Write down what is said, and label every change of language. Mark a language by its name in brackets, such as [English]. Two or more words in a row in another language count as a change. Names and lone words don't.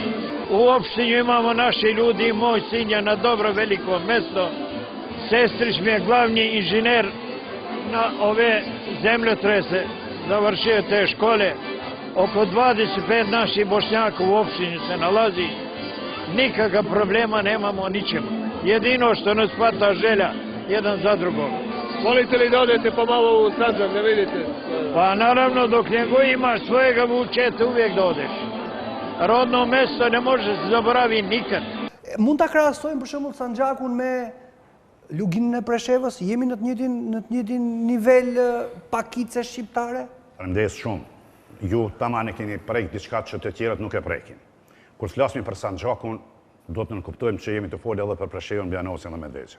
[Bosnian] U opštini imamo naši ljudi, moj sin je na dobro veliko mesto, sestrić mi je glavni inženjer na ove zemljotrese, završio te škole, oko 25 naših Bošnjaka u opštini se nalazi, nikakav problema nemamo ničemu. Jedino što nas hvata želja, jedan za drugog. Volite li da odete pomalo u Sandžak, da vidite? Pa naravno, dok njego imaš svojega vučeta, uvijek da odeš. Rodno mesto ne može se zaboraviti nikad. [Albanian] Mund ta krahasojmë për shembull Sandžakun me luginën e Preshevës? Jemi në të njëjtin nivel pakice shqiptare? Faleminderit shumë. Ju tamam e keni prek diçka që të tjerët nuk e prekin. Kur flasim për Sandžakun, do të nënkuptojmë që jemi të folë edhe për Preshevën, Bjanosin dhe Medveçin.